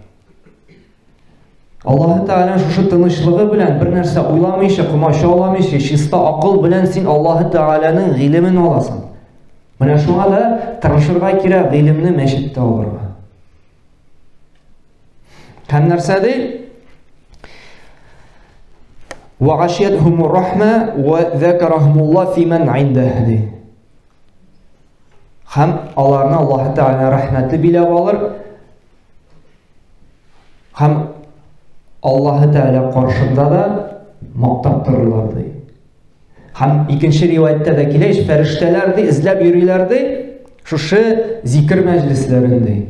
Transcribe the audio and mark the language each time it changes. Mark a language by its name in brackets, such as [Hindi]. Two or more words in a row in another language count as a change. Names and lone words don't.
[Tatar] Аллаһ Тәгалә шушы тынычлыгы белән бер нәрсә уйламыйча, комачауламыйча, чиста акыл белән син Аллаһ Тәгаләнең гыйлемен аласың. Менә шуңа да тырышырга кирәк гыйлемне мәчеттә алырга. Һәм нәрсә ди? [Arabic] وَغَشِيَتْهُمُ الرَّحْمَةُ وَذَكَرَهُمُ اللَّهُ فِي مَنْ عِنْدَهُ ди. [Tatar] Һәм аларны Аллаһ Тәгалә рәхмәте биләп алыр. Һәм Аллаһ Тәгалә каршында да мактап торырлар ди. Һәм икенче риваяттә дә килә, фәрештәләр ди, эзләп йөриләр ди, шушы зикр мәҗлесләрен ди.